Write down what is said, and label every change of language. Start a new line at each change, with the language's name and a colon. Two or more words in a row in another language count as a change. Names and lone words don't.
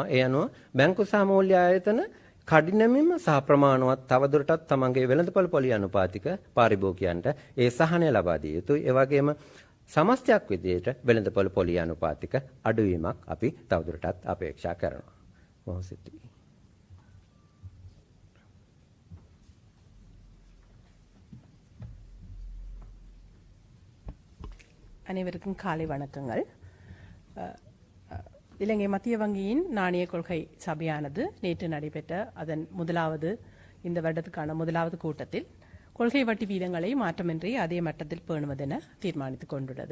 Sinhala: ඒ අනුව බැංකු සහ මූල්‍ය ආයතන කඩිනමින්ම සහ ප්‍රමාණවත් තවදුරටත් තමන්ගේ වෙළඳපොළ පොලී අනුපාතික පාරිභෝගිකයන්ට ඒ සහනය ලබා දිය යුතුයි. ඒ වගේම සමස්තයක් විදිහට වෙළඳපොළ පොලී අනුපාතික අඩුවීමක් අපි තවදුරටත් අපේක්ෂා කරනවා. බොහොම ස්තුතියි.
Tamil: அனைவருக்கும் காலை வணக்கங்கள். இலங்கை மத்திய வங்கியின் நாணய கொள்கை சபையானது நேற்று நடைபெற்ற அதன் இந்த வருடத்துக்கான முதலாவது கூட்டத்தில் கொள்கை வட்டி வீதங்களை மாற்றமின்றி அதே மட்டத்தில் பேணுவதென தீர்மானித்துக் கொண்டுள்ளது.